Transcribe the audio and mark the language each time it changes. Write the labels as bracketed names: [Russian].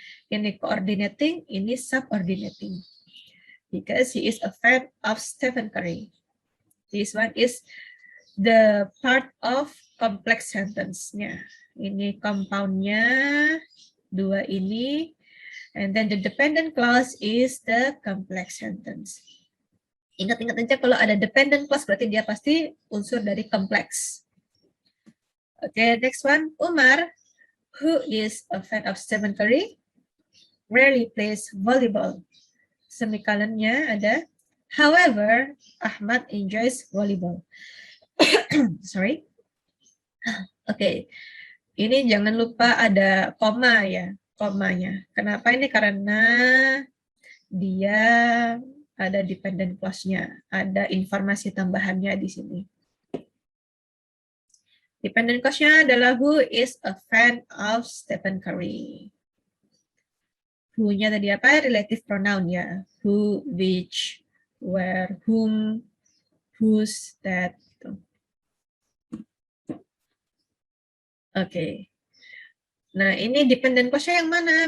[Indonesian] Ini coordinating, ini subordinating. [English] Because he is a fan of Stephen Curry. This one is the part of complex sentence-nya. [Indonesian] Ini compound-nya, dua ini, [English] and then the dependent clause is the complex sentence. [Indonesian] Ingat-ingat aja kalau ada dependent clause berarti dia pasti unsur dari kompleks. [English] Okay, next one, Umar, who is a fan of Stephen Curry, rarely plays volleyball. [Indonesian] Semikolonnya ada, [English] however, Ahmad enjoys volleyball. Sorry. [Indonesian] Okay, ini jangan lupa ada koma ya, komanya. Kenapa ini? Karena dia ada dependent clause-nya, ada informasi tambahannya di sini. [English] Dependent clause-nya adalah who is a fan of Stephen Curry. [Indonesian] Who-nya tadi apa? [English] Relative pronoun ya. Who, which, where, whom, whose, that. [Indonesian] Oke. Nah, ini dependent clause-nya yang mana?